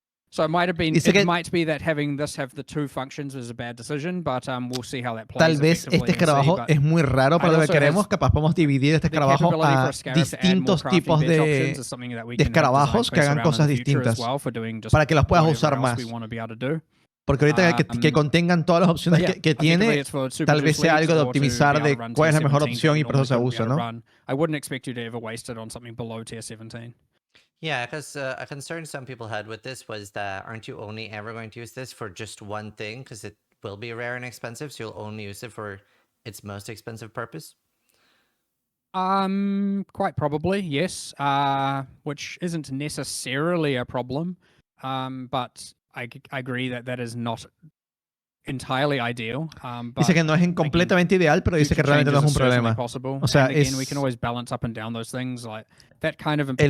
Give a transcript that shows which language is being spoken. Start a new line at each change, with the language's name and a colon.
English: So it might be that having this have the two functions is a bad decision, but we'll see how that plays.
Spanish: Tal vez este escarabajo es muy raro para lo que queremos. Capaz podemos dividir este escarabajo a distintos tipos de escarabajos que hagan cosas distintas para que las puedas usar más. Porque ahorita que contengan todas las opciones que tiene, tal vez sea algo de optimizar de cuál es la mejor opción y por eso se usa, ¿no?
English: I wouldn't expect you to ever waste it on something below tier 17. Yeah, because a concern some people had with this was that aren't you only ever going to use this for just one thing? Because it will be rare and expensive, so you'll only use it for its most expensive purpose? Quite probably, yes. Which isn't necessarily a problem. But I agree that is not entirely ideal.
Spanish: Dice que no es completamente ideal, pero dice que realmente no es un problema. O sea,
English: we can always balance up and down those things. Like that kind of implies,